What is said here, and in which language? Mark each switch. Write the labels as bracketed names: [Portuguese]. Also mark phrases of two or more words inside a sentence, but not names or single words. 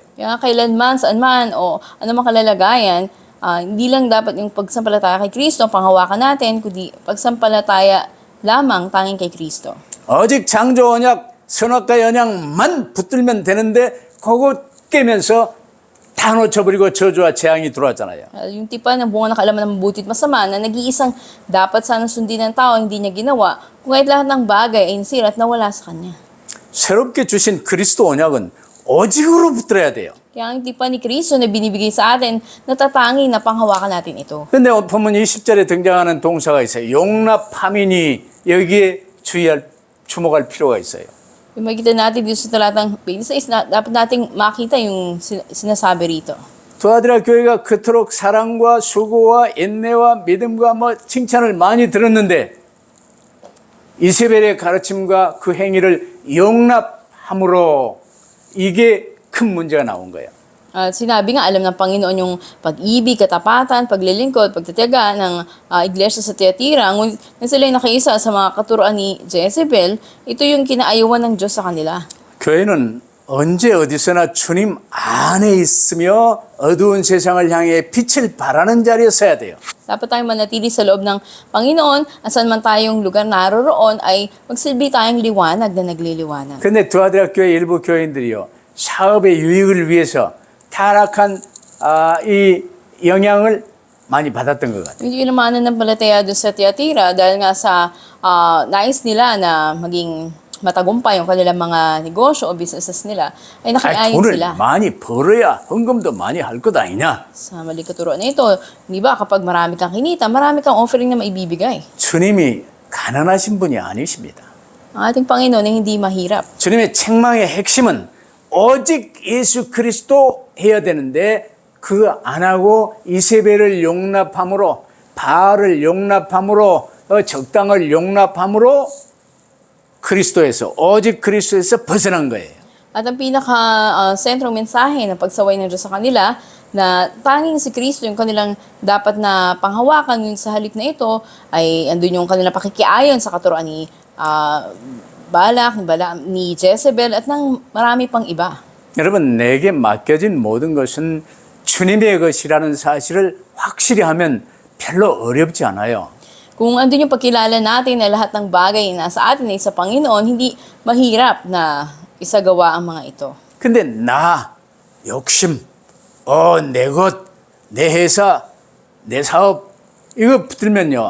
[Filipino] Kaya kailanman, saan man, o anumang kalalagayan, hindi lang dapat yung pagsampalataya kay Kristo ang panghawakan natin, kundi pagsampalataya lamang tanging kay Kristo. [Korean] 오직 창조 언약, 선악과 연약만 붙들면 되는데 그거 깨면서 다 놓쳐버리고 저주와 재앙이 들어왔잖아요. [Filipino] Yung tipa ng bunga ng kaalaman ng mabuti at masama na nag-iisang dapat sana sundin ng tao, hindi niya ginawa, kung kahit lahat ng bagay ay nasira at nawala sa kanya. [Korean] 새롭게 주신 그리스도 언약은 오직으로 붙들어야 돼요. [Filipino] Kaya ang tipa ni Kristo na binibigay sa atin, natatangi na panghawakan natin ito. [Korean] 근데 본문 20절에 등장하는 동사가 있어요. 용납함이니 여기에 주목할 필요가 있어요. [Filipino] Yung makikita natin dito sa talatang 26, dapat nating makita yung sinasabi rito. [Korean] 두아디라 교회가 그토록 사랑과 수고와 인내와 믿음과 칭찬을 많이 들었는데 이세벨의 가르침과 그 행위를 용납함으로 이게 큰 문제가 나온 거예요. [Filipino] At sinabi nga, alam ng Panginoon yung pag-ibig, katapatan, paglilingkod, pagtitiyaga ng iglesia sa Tiatira. Ngunit na sila'y nakiisa sa mga katuroan ni Jezebel, ito yung kinaayawan ng Diyos sa kanila. [Korean] 교회는 언제 어디서나 주님 안에 있으며 어두운 세상을 향해 빛을 발하는 자리에 서야 돼요. [Filipino] Dapat tayong manatili sa loob ng Panginoon at saan man tayong lugar naroroon ay magsilbi tayong liwanag na nagliliwanag. [Korean] 근데 두아디라 교회 일부 교인들이요. 사업의 유익을 위해서 타락한 이 영향을 많이 받았던 것 같아요. [Filipino] Yung kinamanan ng palataya doon sa Tiatira dahil nga sa nais nila na maging matagumpay yung kanilang mga negosyo o businesses nila, ay nakiayon [Korean] 돈을 [Filipino] sila. [Korean] 많이 벌어야 헌금도 많이 할 것 아니냐. [Filipino] Sa mali katuroan na ito, di ba kapag marami kang kinita, marami kang offering na maibibigay. [Korean] 주님이 가난하신 분이 아니십니다. [Filipino] Ang ating Panginoon ay hindi mahirap. [Korean] 주님의 책망의 핵심은 오직 예수 그리스도 해야 되는데 그거 안 하고 이세벨을 용납함으로 바알을 용납함으로 적당을 용납함으로 그리스도에서 오직 그리스도에서 벗어난 거예요. [Filipino] At ang pinaka-sentrong mensahe na pagsaway ng Diyos sa kanila, na tanging si Kristo yung kanilang dapat na panghawakan, yun sa halip na ito, ay andun yung kanilang pakikiayon sa katuroan ni Balak, ni Jezebel, at ng marami pang iba. [Korean] 여러분, 내게 맡겨진 모든 것은 주님의 것이라는 사실을 확실히 하면 별로 어렵지 않아요. [Filipino] Kung andun yung pagkilala natin na lahat ng bagay na sa atin ay sa Panginoon, hindi mahirap na isagawa ang mga ito. [Korean] 근데 나, 욕심, 내 것, 내 회사, 내 사업 이거 붙들면요.